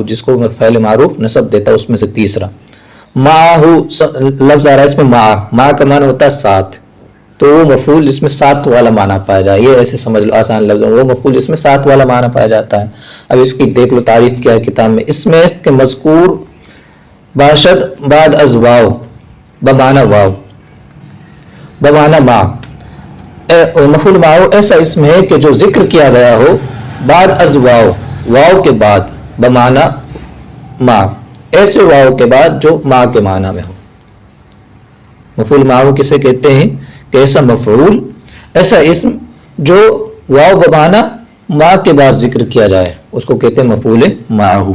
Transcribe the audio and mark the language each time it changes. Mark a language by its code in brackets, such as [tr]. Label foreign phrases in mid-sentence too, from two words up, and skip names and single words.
[ur] جس کو فعل معروف نصب دیتا اس میں سے تیسرا معہ لفظ آ رہا ہے اس میں معہ کا معنی ہوتا ہے ساتھ، تو وہ مفعول جس میں ساتھ والا معنی پایا جائے، یہ ایسے سمجھ لو آسان لفظ، وہ مفعول جس میں ساتھ والا معنی پایا جاتا ہے. اب اس کی دیکھ لو تعریف کیا ہے کتاب میں. [fa] اس میں کے مذکور باشد بعد از واو بمعنی واو بمعنی ما. [ur] مفعول معہ ایسا اسم ہے کہ جو ذکر کیا گیا ہو [fa] بعد از واو، [ur] واو کے بعد بمعنی ما، ایسے واو کے بعد جو ما کے معنی میں ہو. مفعول معہ کسے کہتے ہیں؟ کہ ایسا مفعول، ایسا اسم جو واو بمعنی ما کے بعد ذکر کیا جائے اس کو کہتے ہیں مفعول معہ.